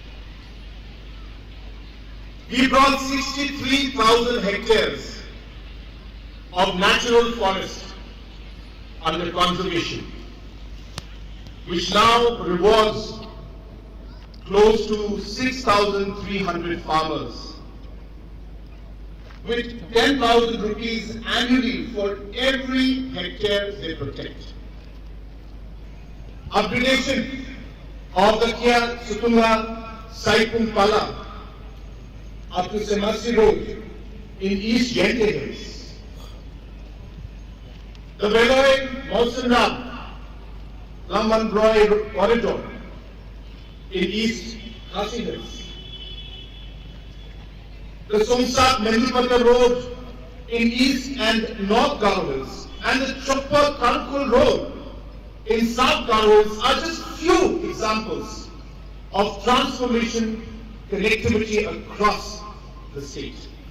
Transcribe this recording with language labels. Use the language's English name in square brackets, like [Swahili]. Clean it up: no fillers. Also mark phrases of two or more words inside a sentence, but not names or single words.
[English] We brought 63,000 hectares of natural forest under conservation, which now rewards close to 6,300 farmers with 10,000 rupees annually for every hectare they protect. Upgradation of the Kia Sutunga Saipum Pala up to Semasi Road in East Jaintia Hills. The Bhoi Mausanram Lamban Bhoi corridor in East Khasi Hills. The Somsat Mendipata Road in East and North Garo Hills and the Choppa Karakul Road in South Garo Hills are just few examples of transformation connectivity across the state.